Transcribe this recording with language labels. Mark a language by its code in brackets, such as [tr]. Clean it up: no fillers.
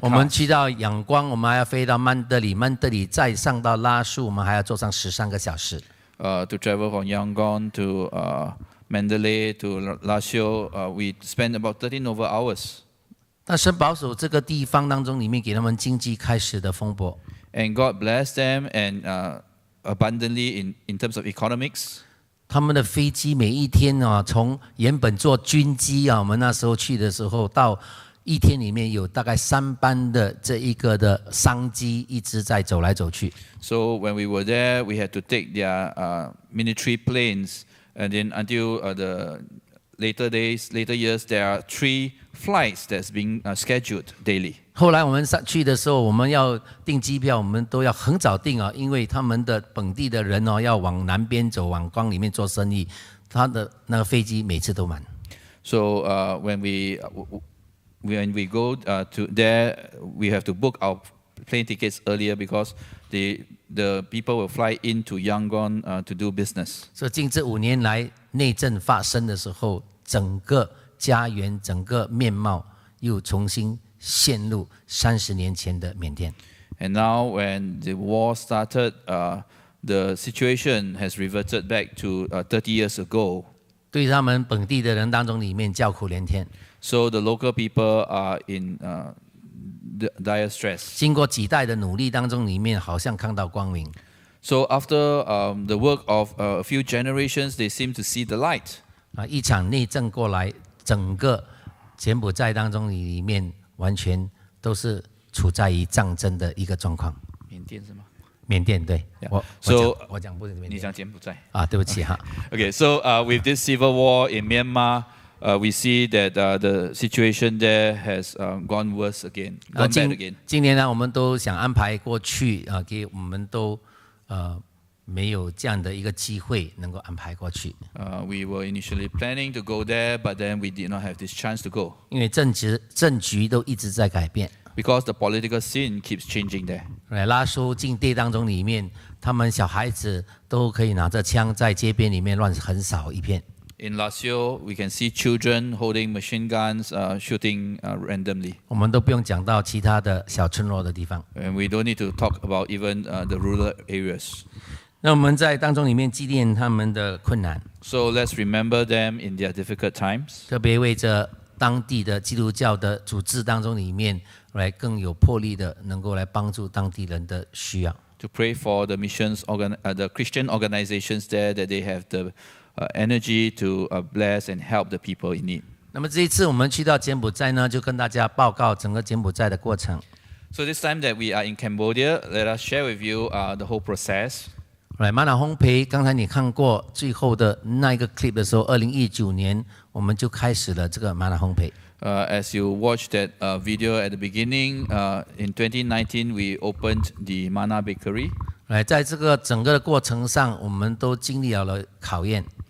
[zh] 我们 [en] cars. [zh] 去到仰光，我们还要飞到曼德里，曼德里再上到拉树，我们还要坐上13个小时。 [en] To travel from Yangon to Mandalay to Lasio, we spend about 13 over hours. [zh] 但神保守这个地方当中，里面给他们经济开始的风波。 [en] And God blessed them and abundantly in terms of economics. [zh] 他们的飞机每一天从原本坐军机我们那时候去的时候，到一天里面有大概3班的这一个的商机一直在走来走去。 [en] So when we were there, we had to take their military planes, and then until the later years, there are 3 flights that's being scheduled daily. [zh] 后来我们上去的时候，我们要订机票，我们都要很早订因为他们的本地的人要往南边走，往光里面做生意，他的那个飞机每次都满。 [en] So when we go to there, we have to book our plane tickets earlier because the people will fly into Yangon to do business. [zh] 所以近这5年来内政发生的时候，整个家园、整个面貌又重新陷入30年前的缅甸。 [en] And now when the war started, the situation has reverted back to 30 years ago. [zh] 对他们本地的人当中里面叫苦连天。 [en] So the local people are in dire stress. [zh] 经过几代的努力当中里面，好像看到光明。 [en] So after the work of a few generations, they seem to see the light. [zh] 一场内政过来，整个柬埔寨当中里面完全都是处在于战争的一个状况。缅甸是吗？缅甸对， [en] Yeah. [zh] 我讲不是缅甸。你讲柬埔寨。对不起哈。 [en] Okay, so with this civil war in Myanmar, we see that the situation there has gone worse again, gone bad again. [zh] 今年呢，我们都想安排过去给我们都没有这样的一个机会能够安排过去。 [en] We were initially planning to go there, but then we did not have this chance to go [zh] 因为政局都一直在改变。 [en] because the political scene keeps changing there. [zh] 拉苏境地当中里面，他们小孩子都可以拿着枪在街边里面乱横扫一片。 [en] In Lasio, we can see children holding machine guns, shooting randomly. [zh] 我们都不用讲到其他的小村落的地方。 [en] And we don't need to talk about even the rural areas. [zh] 那我们在当中里面纪念他们的困难， [en] So let's remember them in their difficult times. [zh] 特别为着当地的基督教的组织当中里面来更有魄力的，能够来帮助当地人的需要。 [en] To pray for the the Christian organizations there, that they have the energy to bless and help the people in need. [zh] 那么这一次我们去到柬埔寨呢，就跟大家报告整个柬埔寨的过程。 [en] So this time that we are in Cambodia, let us share with you the whole process. [zh] 来，玛瑙烘焙，刚才你看过最后的那一个 clip 的时候，2019年我们就开始了这个玛瑙烘焙。 [en] As you watched that video at the beginning, in 2019 we opened the Mana Bakery. [zh] 在这个整个的过程上，我们都经历了考验。